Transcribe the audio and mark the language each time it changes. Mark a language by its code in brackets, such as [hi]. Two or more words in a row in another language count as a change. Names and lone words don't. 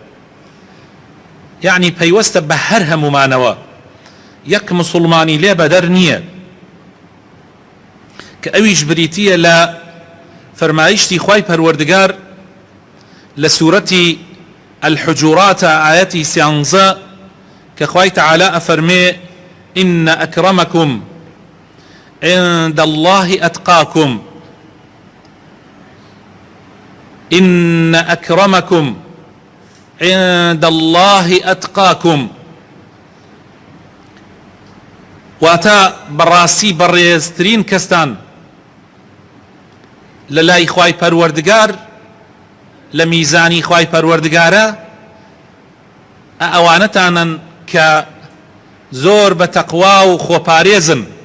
[ckb] یعنی پەیوەستە بە هەر هەمومانەوە یەک مسلمانی لێ بەدەر نییە کە ئەویش بریتیە لە فەرمایشتی خوای پەروەردگار لە سوورەتی الحجورات ئاەتی 13 کە خوای تەعالا ئەفەرمێ [ar] إن أكرمكم عند الله أتقاكم إن أكرمكم عند الله أتقاكم. [ckb] واتا بەڕاستی بەڕێزترین کەستان لە لای خوای پەروەردگار لە میزانی خوای پەروەردگارە ئەوانەتانن کە زۆر بە تەقوا و خۆپارێزن.